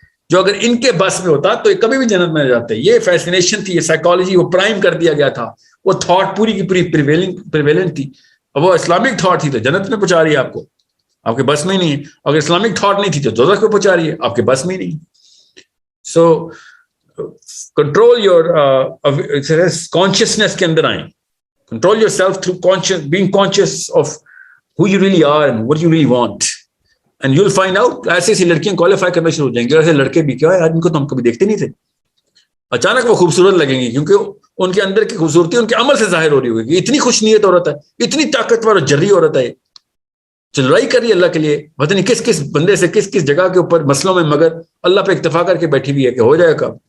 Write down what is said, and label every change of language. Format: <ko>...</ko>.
<ur>جو اگر ان کے بس میں ہوتا تو یہ کبھی بھی جنت میں جاتے. یہ فیسنیشن تھی, یہ سائیکالوجی وہ پرائم کر دیا گیا تھا, وہ تھاٹ پوری کی پوری پریویلنٹ تھی. اور وہ اسلامک تھاٹ تھی تو جنت میں پہنچا رہی ہے آپ کو, آپ کے بس میں ہی نہیں ہے. اگر اسلامک تھاٹ نہیں تھی تو دوزخ میں پہنچا رہی ہے, آپ کے بس میں ہی نہیں. سو کنٹرول یور کانشیسنیس کے اندر آئیں.</ur> <en>Control yourself through being conscious of who you really are and what you really want. And you'll find out,</en> <ur>ایسے ایسی لڑکیاں کوالیفائی کرنا شروع ہو جائیں گے, ایسے لڑکے بھی کیا ہے آج ان کو تو ہم کبھی دیکھتے نہیں تھے, اچانک وہ خوبصورت لگیں گی کیونکہ ان کے اندر کی خوبصورتی ان کے عمل سے ظاہر ہو رہی ہوگی. اتنی خوش نیت عورت ہے, اتنی طاقتور اور جری عورت ہے, جو لڑائی کر رہی ہے اللہ کے لیے, پتہ نہیں کس کس بندے سے کس کس جگہ کے اوپر مسئلوں میں, مگر اللہ پہ اکتفا کر کے بیٹھی ہوئی ہے کہ ہو جائے گا.</ur>